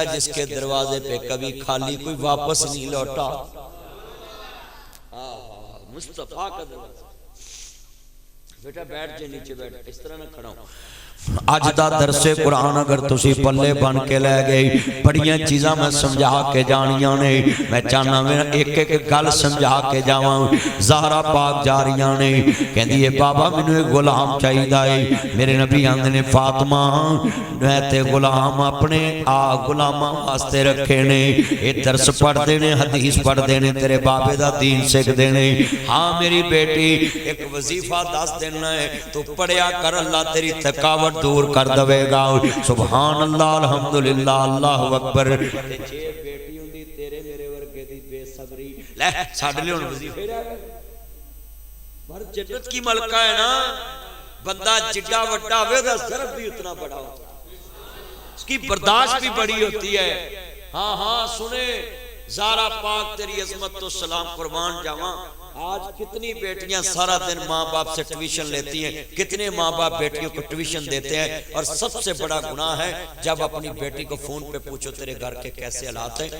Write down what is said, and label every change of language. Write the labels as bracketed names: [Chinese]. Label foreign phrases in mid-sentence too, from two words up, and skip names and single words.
[Urdu] جس کے دروازے پہ کبھی خالی کوئی واپس نہیں لوٹا، مصطفیٰ کا دروازہ۔ بیٹا بیٹھ جائے، نیچے بیٹھ، اس طرح نہ کھڑا ہوں۔ [Punjabi] اج دا درس قرآن اگر تسی پلے بن کے لے گئی، بڑیاں چیزاں میں سمجھا کے جانیاں نے، میں چاہنا میں ایک ایک گل سمجھا کے جاواں۔ زہرا پاک جا رہیاں نے، کہندی ہے بابا مینوں ایک غلام چاہیدا ہے۔ میرے نبی آندے نے فاطمہ میں تے غلام اپنے غلاماں واسطے رکھے نے، اے درس پڑھ دے نے، حدیث پڑھ دے نے، تیرے بابے دا دین سکھ دے نے۔ ہاں میری بیٹی ایک وظیفہ دس دینا ہے، تو پڑھیا کر، اللہ تیری تھکاوٹ دور کر دوے گا۔ [Arabic] سبحان اللہ، الحمدللہ، اللہ اکبر۔ [Punjabi] جے بیٹی ہوندی تیرے میرے ورگے دی بے صبری، لے ساڈے لے ہن وظیفے رہ گئے۔ [Urdu] پر جنت کی ملکہ ہے نا، بندہ جڈا وڈا ہوے دا ضرب بھی اتنا بڑا ہوتا ہے، اس کی برداشت بھی بڑی ہوتی ہے۔ [Punjabi] ہاں ہاں سنے، زہرا پاک تیری عظمت تو سلام قربان جاواں۔ [Urdu] آج کتنی بیٹیاں سارا دن ماں باپ سے ٹیوشن لیتی ہیں، کتنے ماں باپ بیٹیوں کو ٹیوشن دیتے ہیں، اور سب سے بڑا گناہ ہے جب اپنی بیٹی کو فون پہ پوچھو تیرے گھر کے کیسے حالات ہیں۔